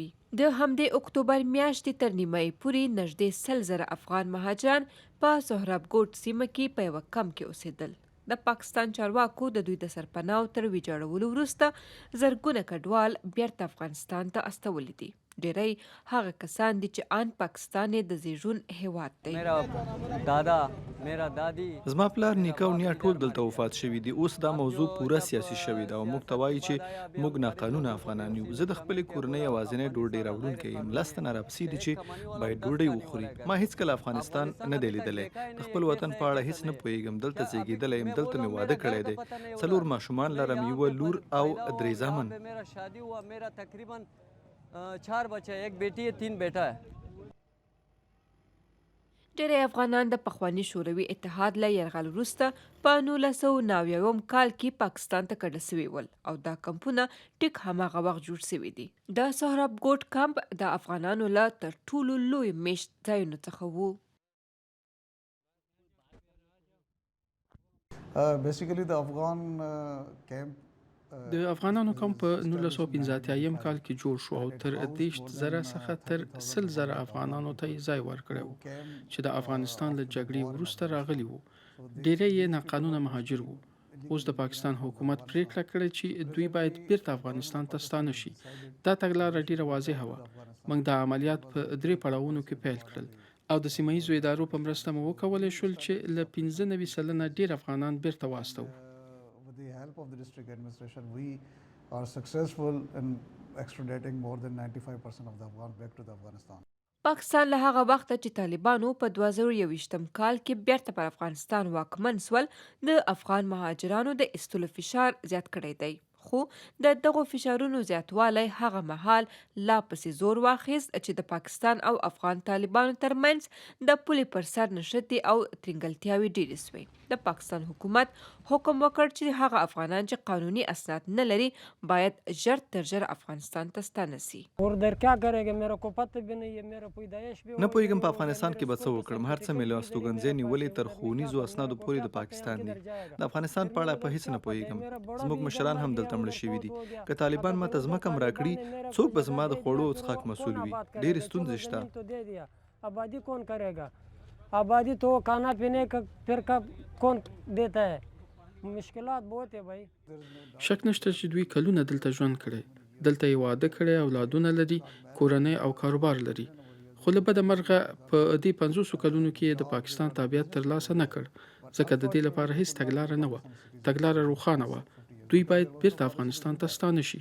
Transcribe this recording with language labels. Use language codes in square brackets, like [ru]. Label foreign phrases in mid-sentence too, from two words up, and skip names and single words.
[ps] د همدې اکتوبر میاشتې تر نیمایي پورې نږدې 100,000 افغان مهاجران په سهراب ګوټ سیمه کې په یوه کمپ کې اوسېدل. د پاکستان چارواکو د دوی د سرپناو تر ویجاړولو وروسته زرګونه کډوال بیرته افغانستان ته استولي دي. ډیری هغه کسان دي چې آن پاکستان یې د زیږون هیواد دی. [ur] میرا دادا میرا دادی [ps] زما پلار نیکه او نیا ټول دلته وفات شوي دي. اوس دا موضوع پوره سیاسي شوې ده او موږ ته وایي چې موږ ناقانونه افغانان یو. زه د خپلې کورنۍ یوازینی ډوډۍ راوړونکی یم. 10 تنه راپسې دي چې باید ډوډۍ وخوري. ما هیڅکله افغانستان نه دی لیدلی. د خپل وطن په اړه هیڅ نه پوهیږم. دلته زیږېدلی یم. دلته مې واده کړی دی. 4 ماشومان لرم، یوه لور او 3 زامن. [ur] میرا شادی ہوا، میرا تقریباً 4 بچے، ایک بیٹی ہے، 3 بیٹا ہے. [ps] ډیری افغانان د پخواني شوروي اتحاد له یرغل وروسته په 1990 کال کې پاکستان ته کډه سوي ول او دا کمپونه ټیک هماغه وخت جوړ سوي دي. د سهراب ګوټ کمپ د افغانانو له تر ټولو لوی میشت ځایونو څخه وو. [en] Basically, the Afghan camp. [ps] د افغانانو کمپ په 1985 کال کې جوړ شو او تر 30,000 څخه تر 100,000 افغانانو ته یې ځای ورکړی و چې د افغانستان له جګړې وروسته راغلي وو. ډیری یې ناقانونه مهاجر وو. اوس د پاکستان حکومت پریکړه کړې چې دوی باید بیرته افغانستان ته ستانه شي. دا تګلاره ډیره واضحه وه. موږ د عملیات په 3 پړاوونو کې پیل کړل او د سیمه ییزو ادارو په مرسته مو وکولی شول چې له 95 سلنه ډیر افغانان بیرته واستوو. [en] With the help of the district administration, we are successful in extraditing more than 95% of the Afghans back to the Afghanistan. [ps] پاکستان له هغه وخته چې طالبانو په 2021 کال کې بیرته پر افغانستان واکمن سول، د افغان مهاجرانو د ایستلو فشار زیات کړی دی. خو د دغو فشارونو زیاتوالی هغه مهال لا پسې زور واخیست چې د پاکستان او افغان طالبانو ترمنځ د پولې پر سر نښتې او ترینګلتیاوې ډېرې سوې. د پاکستان حکومت حکم وکړ چې هغه افغانان چې قانوني اسناد نه لري باید ژر تر ژره افغانستان ته ستانه سي. [ur] اردر کیا کرے گا، میرا کو پتہ بھی نہیں ہے، میرا پیدائش بھی [ps] نه پوهیږم په افغانستان کې به څه وکړم. هر څه مې له استوګنځي نیولې تر ښوونیزو اسنادو پورې د پاکستان دي. د افغانستان په اړه په هیڅ نه پوهیږم. زموږ مشران هم دلته مړه شوي دي. که طالبان ماته ځمکه هم راکړي، څوک به زما د خوړو او څښاک مسؤل وي؟ ډېرې ستونزې شته. [ur] آبادی کون کرے گا؟ آبادی تو کھانا پینے کا پھر کا کون دیتا ہے؟ مشکلات بہت ہے بھائی. [ps] شک نشته چې دوی کلونه دلته ژوند کړی. دلته یې واده کړی، اولادونه لري، کورنۍ او کاروبار لري. خو له بده مرغه په دې 50 کلونو کې یې د پاکستان تابعیت ترلاسه نه کړ، ځکه د دې لپاره هیڅ تګلاره نه وه. تګلاره روښانه وه. دوی باید بیرته افغانستان ته ستانه شي.